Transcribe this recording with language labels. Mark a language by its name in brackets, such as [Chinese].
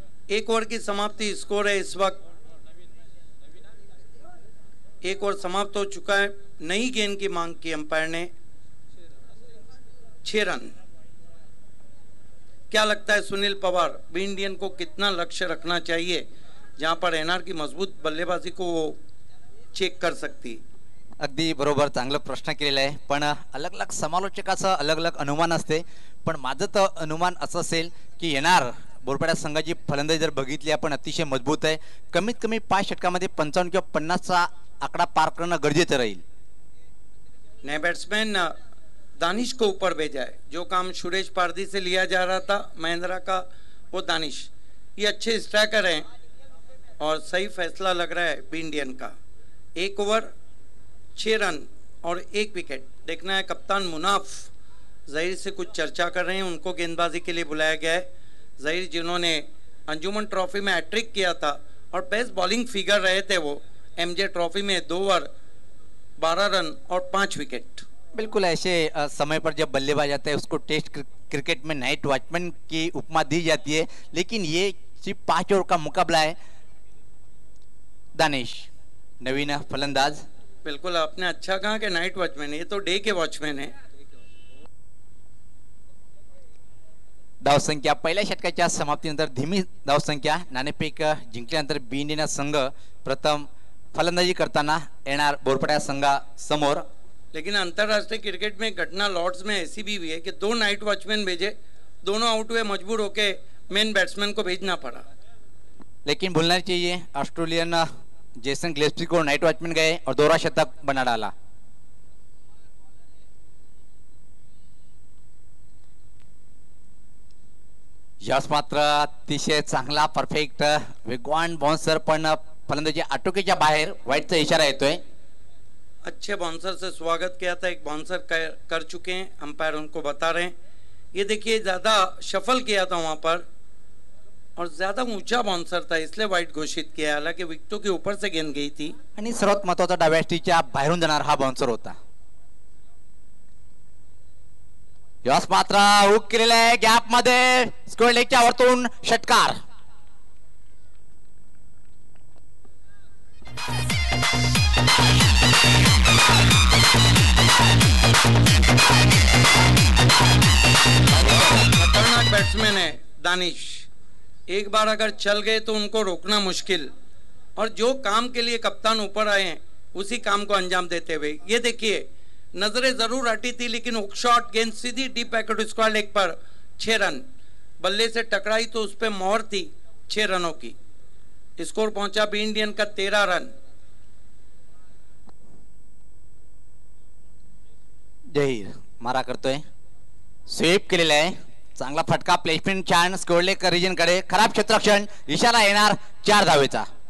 [Hindi] एक ओवर की समाप्ति स्कोर है इस वक्त, एक ओवर समाप्त हो चुका है। नई गेंद की मांग की अंपायर ने, 6 रन। क्या लगता है सुनील पवार, बी इंडियन को कितना लक्ष्य रखना चाहिए जहां पर एनआर की मजबूत बल्लेबाजी को वो चेक कर सकती? [Marathi] अगदी बरोबर, चांगला प्रश्न केलेला आहे, पण [Hindi] अलग अलग [Marathi] समालोचकाचं अलग अलग अनुमान असते। पण माझं तर अनुमान असं असेल की येणार बोरपाड्या संघाची फलंदाजी जर बघितली आपण अतिशय मजबूत आहे। कमीत कमी 5 षटकामध्ये 55 किंवा 50चा आकडा पार करणं गरजेचं राहील। [Hindi] नए बैट्समैन दानिश को ऊपर भेजा है। जो काम सुरेश पारदी से लिया जा रहा था महिंद्रा का, वो दानिश, ये अच्छे स्ट्राइकर हैं और सही फैसला लग रहा है बी इंडियन का। 1 ओवर 6 रन और 1 विकेट। देखना है कप्तान मुनाफ जहीर से कुछ चर्चा कर रहे हैं, उनको गेंदबाजी के लिए बुलाया गया है। जहीर जिन्होंने अंजुमन ट्रॉफी में हैट्रिक किया था और बेस्ट बॉलिंग फिगर रहे थे, वो एमजे ट्रॉफी में 2 ओवर 12 रन और 5 विकेट। बिल्कुल ऐसे समय पर जब बल्लेबाज आता है उसको टेस्ट क्रिकेट में नाइट वॉचमैन की उपमा दी जाती है, लेकिन ये सिर्फ 5 ओवर का मुकाबला है। [Marathi] दानिश नवीन फलंदाज। [Hindi] बिल्कुल आपने अच्छा कहा कि नाइट वॉचमैन, ये तो डे के वॉचमैन है। [Marathi] धावसंख्या पहिल्या षटकाच्या समाप्तीनंतर धीमी धावसंख्या, नाणेफेक जिंकल्यानंतर बी इंडियन संघ प्रथम फलंदाजी करताना येणार बोरपाड्या संघासमोर। [Hindi] लेकिन अंतरराष्ट्रीय क्रिकेट में घटना लॉर्ड्स में ऐसी भी हुई है कि 2 नाइट वॉचमैन भेजे, दोनों आउट हुए, मजबूर होके मेन बैट्समैन को भेजना पड़ा। लेकिन भूलना चाहिए ऑस्ट्रेलियन जेसन ग्लेस्पी को नाइट वॉचमैन गए और दोहरा शतक बना डाला। [Marathi] यश मात्र अतिशय चांगला परफेक्ट वेगवान बाउन्सर, पण फलंदाजी आटोक्याच्या बाहेर, वाईटचा इशारा येतोय। [Hindi] अच्छे बाउंसर से स्वागत किया था, एक बाउंसर कर चुके हैं, अंपायर उनको बता रहे हैं। ये देखिए ज़्यादा शफल किया था वहाँ पर और ज़्यादा ऊंचा बाउंसर था, इसलिए वाइट घोषित किया। हालांकि विकेटों के ऊपर से गेंद गई थी [Marathi] आणि सर्वात महत्त्वाचा डाव्या स्टीच्या बाहेरून जाणार हा बाउन्सर होता। यश मात्र हुक केलेला आहे गॅप मध्ये, स्क्वेअर लेगच्या वरतून षटकार। [Hindi] खतरनाक बैट्समैन है दानिश, एक बार अगर चल गए तो उनको रोकना मुश्किल, और जो काम के लिए कप्तान ऊपर आए हैं उसी काम को अंजाम देते हुए। ये देखिए नजरें जरूर हटी थी, लेकिन हुक शॉट, गेंद सीधी डीप पैकेट स्क्वायर लेग पर, 6 रन। बल्ले से टकराई तो उस पर मोहर थी 6 रनों की। स्कोर पहुंचा बी इंडियन का 13 रन। [Marathi] जहीर मारा करतोय, स्वीप केलेला आहे, चांगला फटका, प्लेसमेंट छान, स्क्वेअर लेग रिजन कडे, खराब क्षेत्ररक्षण, इशारा येणार 4 धावेचा।